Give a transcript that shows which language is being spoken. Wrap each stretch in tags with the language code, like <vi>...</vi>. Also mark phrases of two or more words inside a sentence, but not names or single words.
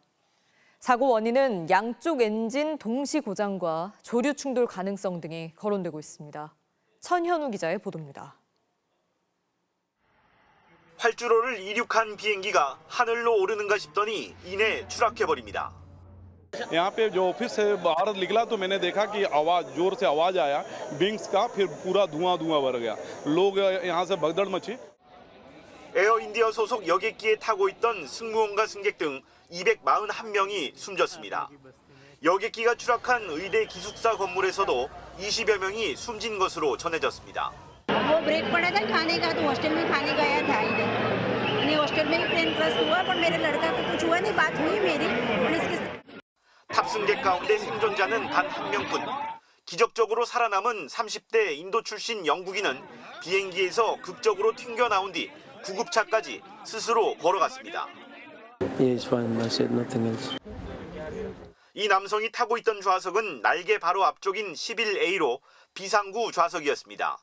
<ko>사고 원인은 양쪽 엔진 동시 고장과 조류 충돌 가능성 등이 거론되고 있습니다. 천현우 기자의 보도입니다. 활주로를 이륙한 비행기가 하늘로 오르는가 싶더니 이내 추락해버립니다.</ko> <hi>यहाँ पे जो ऑफिस से बाहर निकला तो मैंने देखा कि आवाज जोर से आवाज आया विंग्स का फिर पूरा धुआं भर गया लोग यहाँ से भगदड़ मची</hi> <ko>에어 인디어 소속 여객기에 타고 있던 승무원과 승객 등 241명이 숨졌습니다. 여객기가 추락한 의대 기숙사 건물에서도 20여 명이 숨진 것으로 전해졌습니다.</ko> <hi>वो ब्रेक पड़ा था खाने का तो हॉस्टल में खाने गया था ही नहीं हॉस्टल में ही</hi> <en>plane crash</en> <hi>हुआ पर मेरे लड़का को कुछ हुआ नहीं बात हुई मेरी और इसके</hi> <ko>탑승객 가운데 생존자는 단 한 명뿐. 기적적으로 살아남은 30대 인도 출신 영국인은 비행기에서 극적으로 튕겨 나온 뒤 구급차까지 스스로 걸어갔습니다. 이 남성이 타고 있던 좌석은 날개 바로 앞쪽인 11A로 비상구 좌석이었습니다.</ko>